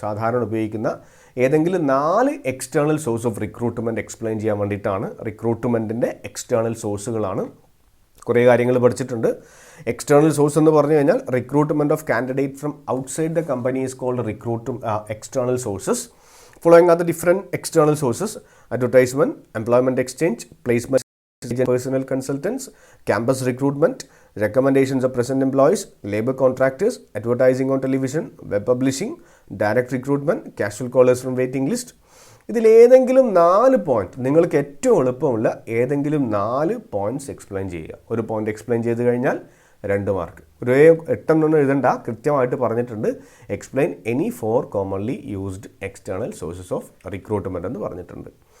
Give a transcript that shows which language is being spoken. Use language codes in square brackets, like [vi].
[ml] സാധാരണ ഉപയോഗിക്കുന്ന ഏതെങ്കിലും 4 external source of recruitment explain ചെയ്യാൻ വേണ്ടിയിട്ടാണ്. റിക്രൂട്ട്മെൻറ്റിൻ്റെ എക്സ്റ്റേണൽ സോഴ്സുകളാണ്. കുറേ കാര്യങ്ങൾ പഠിച്ചിട്ടുണ്ട്. എക്സ്റ്റേണൽ സോഴ്സ് എന്ന് പറഞ്ഞു കഴിഞ്ഞാൽ [en] Recruitment of candidate from outside the company is called external sources. Following are the different external sources: advertisement, employment exchange, placement, personal consultants, campus recruitment, recommendations of present employees, labor contractors, advertising on television, web publishing, direct recruitment, casual callers from waiting list. [ml] ഇതിലേതെങ്കിലും 4 point, നിങ്ങൾക്ക് ഏറ്റവും എളുപ്പമുള്ള ഏതെങ്കിലും 4 points explain ചെയ്യുക. ഒരു point explain ചെയ്ത് കഴിഞ്ഞാൽ 2 mark. ഒരു 8 എഴുതണ്ട, കൃത്യമായിട്ട് പറഞ്ഞിട്ടുണ്ട്. [en] explain any 4 commonly used external sources of recruitment [ml] എന്ന് പറഞ്ഞിട്ടുണ്ട്.